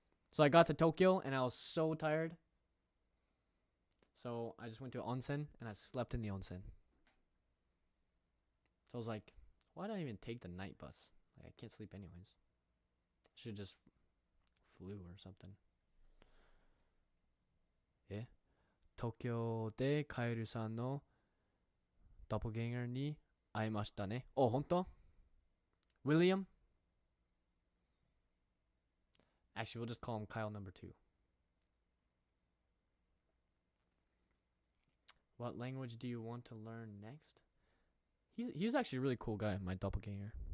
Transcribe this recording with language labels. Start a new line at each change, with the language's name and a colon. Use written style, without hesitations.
English: So I got to Tokyo and I was so tired. So I just went to onsen and I slept in the onsen. So I was like, why did I even take the night bus? I can't sleep anyways. Should just flew or something. Yeah.
Japanese: Tokyo でカエルさんのドップゲンガーに会いましたね。 Oh, 本当?William?
English: Actually, we'll just call him Kyle number 2. What language do you want to learn next? He's actually a really cool guy, my doppelganger.